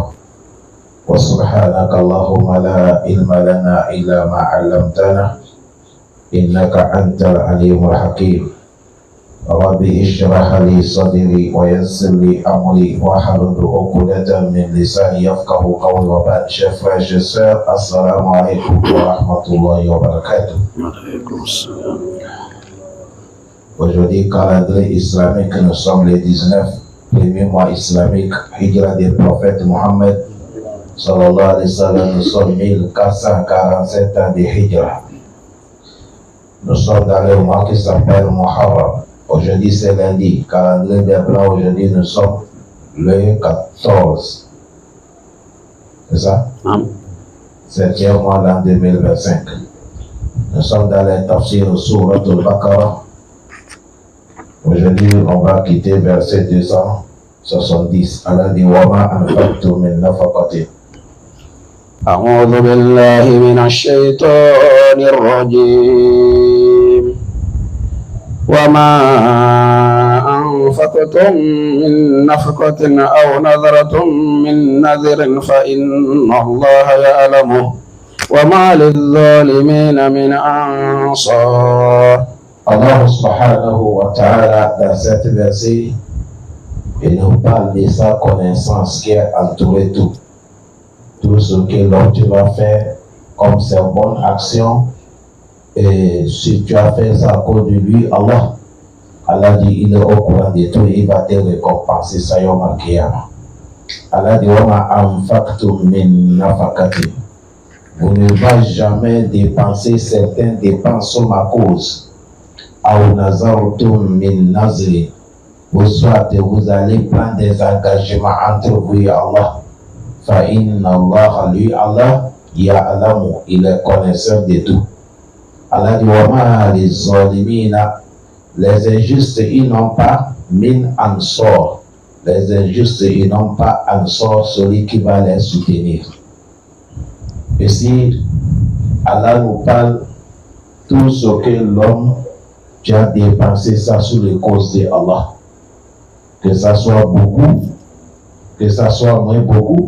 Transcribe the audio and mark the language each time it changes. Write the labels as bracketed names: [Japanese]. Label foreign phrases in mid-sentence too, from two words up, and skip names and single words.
[Arabic] وسبحانك اللهم لا علم لنا إلا ما علمتنا إنك أنت العليم الحكيم. ربي اشرح لي صدري ويسر لي أمري واحلل عقدة من لساني يفقه قولي. [French] وبعد chers frères et sœurs, [Arabic] السلام عليكم ورحمة الله وبركاته. [French] Aujourd'hui, calendrier islamique, nous sommes les 19 premiers mois islamiques, hijra des prophètes Mohammed [Arabic] صلى الله عليه وسلم. [French] Nous sommes 1447 ans de hijra. Nous sommes dans le mois qui s'appelle Muharram. Aujourd'hui c'est lundi, calendrier des blancs, aujourd'hui nous sommes le 14. C'est ça? 7e mois l'an 2025. Nous sommes dans les tafsir Surat al-Baqarah. Aujourd'hui on va quitter verset 270. Allah dit [Arabic] وما أنفقتم من نفقة. أعوذ بالله من الشيطان الرجيم. وما أنفقتم من نفقة أو نذرتم من نذر فإن الله يعلمه وما للظالمين من أنصار. [French] Allah [Arabic] سبحانه وتعالى [French] dans cette verset, il nous parle de sa connaissance qui est entourée tout. Tout ce que l'homme tu vas faire comme ses bonnes actions, et si tu as fait ça à cause de lui, Allah dit il est au courant de tout, il va te récompenser ça [Arabic] يوم القيامة. [French] Allah dit [Arabic] وما أنفقتم من نفقة. [French] Vous ne va jamais dépenser certaines dépenses sur ma cause. [Arabic] أو نذرتم من نذر. [French] Ou soit vous allez prendre des engagements entre vous et Allah. [Arabic] فإن الله, lui Allah, يعلم, [French] il est connaisseur de tout. Allah dit [Arabic] وما للظالمين, [French] les injustes ils n'ont pas [Arabic] من أنصار. [French] Les injustes ils n'ont pas ansor, celui qui va les soutenir. Ici Allah nous parle tout ce que l'homme tu as dépensé ça sur les causes de Allah, que ça soit beaucoup, que ça soit moins beaucoup.